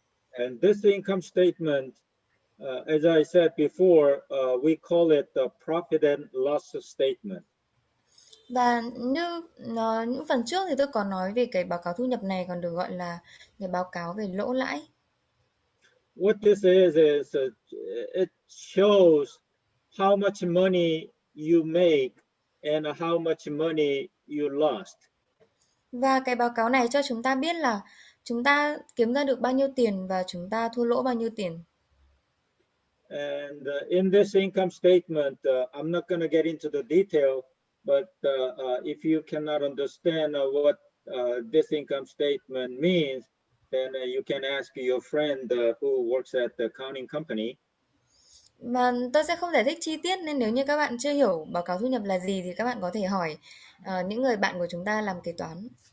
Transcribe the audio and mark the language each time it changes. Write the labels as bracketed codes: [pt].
[en] And this income statement, as I said before, we call it the profit and loss statement. [vi] Và như những phần trước thì tôi có nói về cái báo cáo thu nhập này còn được gọi là cái báo cáo về lỗ lãi. [en] What this is it shows how much money you make and how much money you lost. [vi] Và cái báo cáo này cho chúng ta biết là chúng ta kiếm ra được bao nhiêu tiền và chúng ta thua lỗ bao nhiêu tiền. [en] And in this income statement, I'm not going to get into the detail, but if you cannot understand what this income statement means, then you can ask your friend who works at the accounting company. [vi] Mà tôi sẽ không giải thích chi tiết nên nếu như các bạn chưa hiểu báo cáo thu nhập là gì thì các bạn có thể hỏi những người bạn của chúng ta làm kế toán.